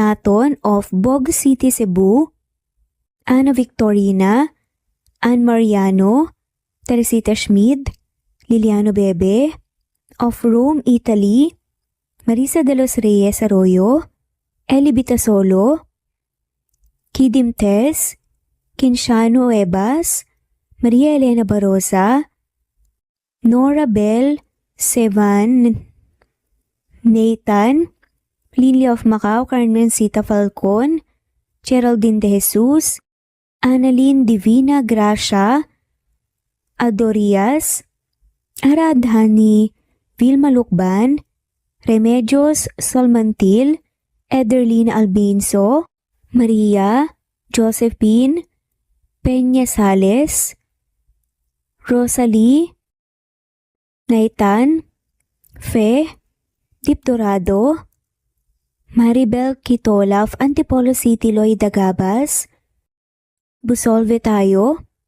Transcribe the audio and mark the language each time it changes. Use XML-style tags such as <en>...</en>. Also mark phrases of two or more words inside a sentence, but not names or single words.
<en>Naton of Bog City, Cebu, Ana Victorina, Ann Mariano, Teresita Schmid, Liliano Bebe, of Rome, Italy, Marisa de los Reyes Arroyo, Eli Bitasolo, Kidim Tess, Kinshano Ebas, Maria Elena Barosa, Nora Bell, Sevan, Nathan, Lilia of Macau, Carmen Sita Falcon, Geraldine de Jesus, Annalyn Divina Gracia, Adorias, Aradhani, Vilma Lukban, Remedios Solmantil, Ederlina Albinso, Maria, Josephine, Peña Sales, Rosalie, Naitan, Fe, Dip Dorado, Maribel Quitola of Antipolo City, Lloyd Dagabas, Busolve Tayo,</en>